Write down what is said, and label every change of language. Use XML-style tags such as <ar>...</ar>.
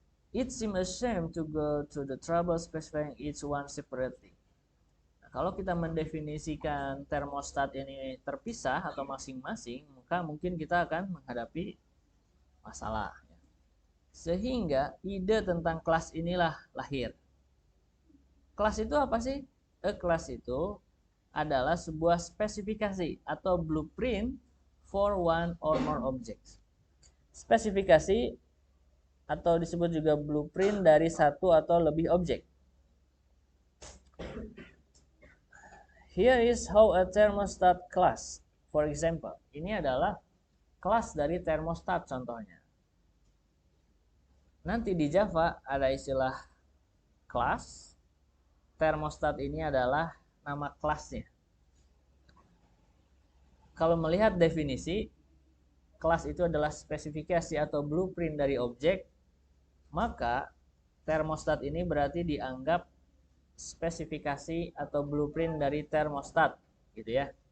<en>It seems a shame to go through the trouble specifying each one separately.</en> <id>Nah, kalau kita mendefinisikan termostat ini terpisah atau masing-masing, maka mungkin kita akan menghadapi masalah. Sehingga ide tentang kelas inilah lahir. Kelas itu apa sih? Kelas itu adalah sebuah spesifikasi atau blueprint</id> <en>for one or more objects.</en> <id>Spesifikasi atau disebut juga blueprint dari satu atau lebih objek.</id> <en>Here is how a thermostat class, for example.</en> <id>Ini adalah kelas dari thermostat contohnya. nanti di Java ada istilah kelas. Thermostat ini adalah nama kelasnya. Kalau melihat definisi, kelas itu adalah spesifikasi atau blueprint dari objek, maka thermostat ini berarti dianggap spesifikasi atau blueprint dari thermostat, gitu ya.</id>